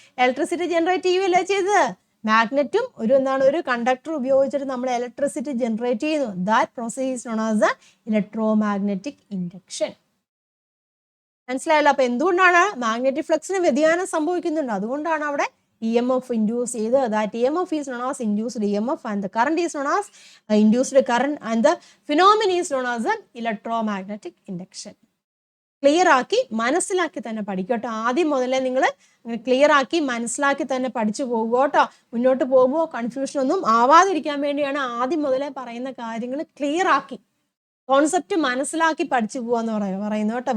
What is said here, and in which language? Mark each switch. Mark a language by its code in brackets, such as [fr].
[ml] Electricity generate ചെയ്യുകയല്ലേ ചെയ്തത്? മാഗ്നറ്റും ഒരു conductor ഉപയോഗിച്ചിട്ട് നമ്മൾ ഇലക്ട്രിസിറ്റി ജനറേറ്റ് ചെയ്യുന്നു. [en] That process is known as the electromagnetic induction. [ml] മനസ്സിലായല്ലോ? അപ്പൊ എന്തുകൊണ്ടാണ്? മാഗ്നറ്റിക് ഫ്ലക്സിന് വ്യതിയാനം സംഭവിക്കുന്നുണ്ട്, അതുകൊണ്ടാണ് അവിടെ EMF [en] induced either. That EMF is known as induced EMF and the current is known as induced current and the phenomenon is known as an electromagnetic induction. [ml] Clear ആക്കി മനസ്സിലാക്കി തന്നെ പഠിക്കട്ടോ. ആദ്യം മുതലേ നിങ്ങൾ ക്ലിയർ ആക്കി മനസ്സിലാക്കി തന്നെ പഠിച്ചു പോകുക കേട്ടോ. മുന്നോട്ട് പോകുമ്പോൾ കൺഫ്യൂഷൻ ഒന്നും ആവാതിരിക്കാൻ വേണ്ടിയാണ് ആദ്യം മുതലേ പറയുന്ന കാര്യങ്ങൾ ക്ലിയർ ആക്കി കോൺസെപ്റ്റ് മനസ്സിലാക്കി പഠിച്ചു പോവാന്ന് പറയുന്നത് കേട്ടോ.